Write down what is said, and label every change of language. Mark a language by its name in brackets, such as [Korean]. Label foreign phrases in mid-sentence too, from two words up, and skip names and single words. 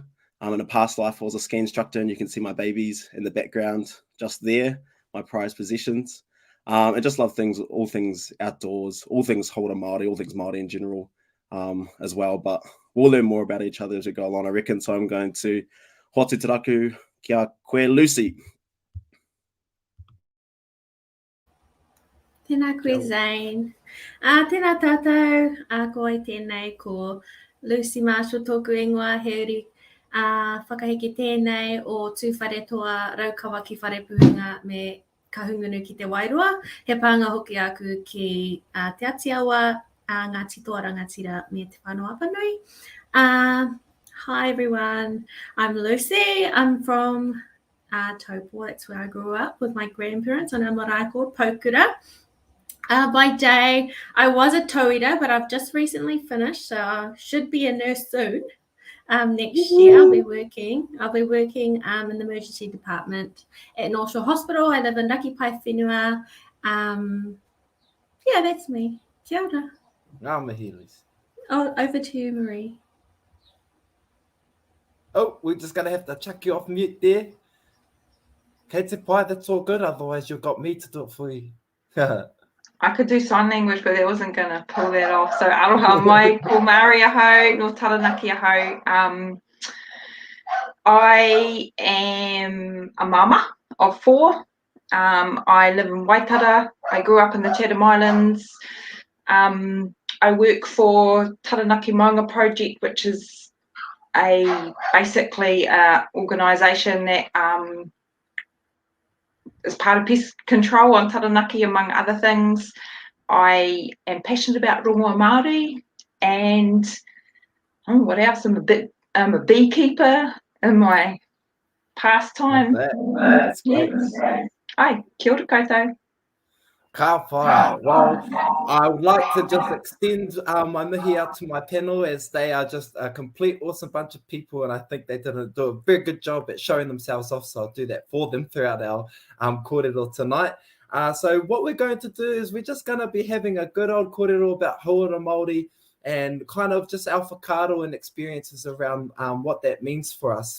[English] In a past life, I was a ski instructor, and you can see my babies in the background just there, my prized possessions. I just love all things outdoors, all things [Māori] Hauora Māori, [English] all things Māori in general. As well, but we'll learn more about each other as we go along, I reckon. So I'm going to [Māori] hoatu te raku kia koe [English] Lucy. [Māori] Tēnā koe Zane. Tēnā tātou, ko ai tēnei ko Lucy Marshall tōku ingoa, he uri whakahiki tēnei o tūwhare toa raukawa ki whare puhunga me kahungunu ki te Wairoa. He pānga hoki aku ki te Atiawa, Ngāti Toa Rangatira me te whanau apanui. [English] Hi everyone, I'm Lucy. I'm from Taupo, that's where I grew up with my grandparents on a marae called Pōkura. By day, I was a tauira, but I've just recently finished, so I should be a nurse soon. Next year, I'll be working in the emergency department at North Shore Hospital. I live in Rakipai Whenua. Yeah, that's me. [Māori] Kia ora. [English] Oh, over to you, Marie. Oh, we're just going to have to chuck you off mute there. [Māori] Kei te pai, [English] that's all good. Otherwise, you've got me to do it for you. I could do sign language, but I wasn't going to pull that off. So, [Māori] aroha mai, ko Māori ahau, no Taranaki ahau. [English] I am a mama of 4. I live in Waitara. I grew up in the Chatham Islands. I work for Taranaki Maunga Project, which is basically an organisation that is part of pest control on Taranaki, among other things. I am passionate about [Māori] rongoa Māori, [English] and what else? I'm a beekeeper in my pastime. That's great. [Māori] Ai, kia ora koutou. Ka pai. [English] Well, I would like to just extend my mihi out to my panel, as they are just a complete awesome bunch of people, and I think they do a very good job at showing themselves off, so I'll do that for them throughout our kōrero tonight. So what we're going to do is we're just going to be having a good old kōrero about [Māori] Hauora Māori [English] and kind of just our whakaaro and experiences around what that means for us.